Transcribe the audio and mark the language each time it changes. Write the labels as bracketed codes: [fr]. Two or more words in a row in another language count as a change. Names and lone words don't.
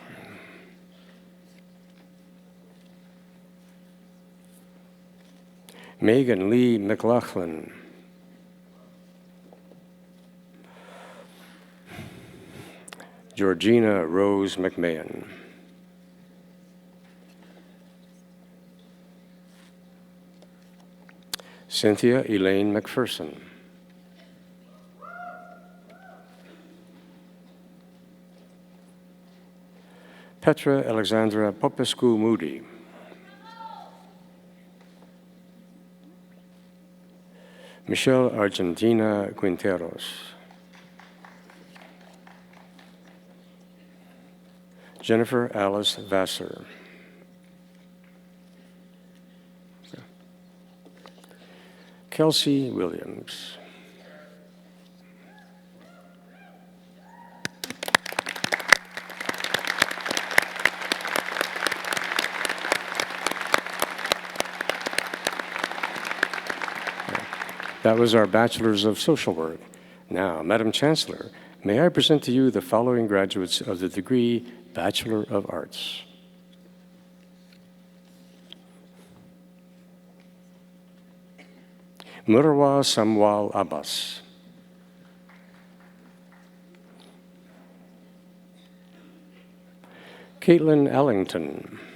[en] Megan Lee McLaughlin. Georgina Rose McMahon. Cynthia Elaine McPherson. Petra Alexandra Popescu Moody. Michelle Argentina Quinteros. Jennifer Alice Vassar. Kelsey Williams. That was our Bachelors of Social Work. Now, Madam Chancellor, may I present to you the following graduates of the degree Bachelor of Arts. Murwa Samwal Abbas. Caitlin Ellington.